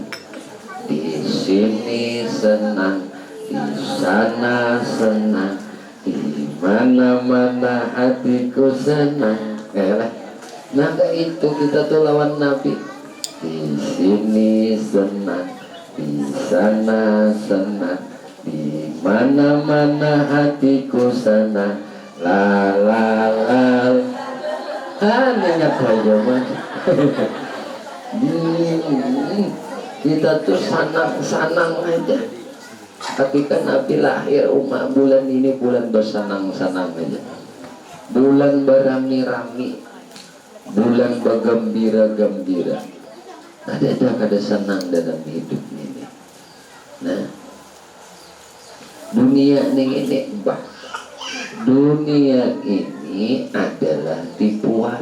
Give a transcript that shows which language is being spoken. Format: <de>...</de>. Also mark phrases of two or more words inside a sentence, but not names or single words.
<id>Di sini senang, di sana senang, di mana-mana hatiku senang. Nah itu kita tuh lawan Nabi. Di sini senang, di sana senang, di mana-mana hatiku senang. La la la. Ingat aja mas. Kita tuh sanang aja. Tapi kan Nabi lahir umat bulan ini bulan bersanang-sanang aja. Bulan berami-rami, bulan bergembira-gembira. Ada senang dalam hidup ini. Nah, dunia ini dunia ini adalah tipuan.</id>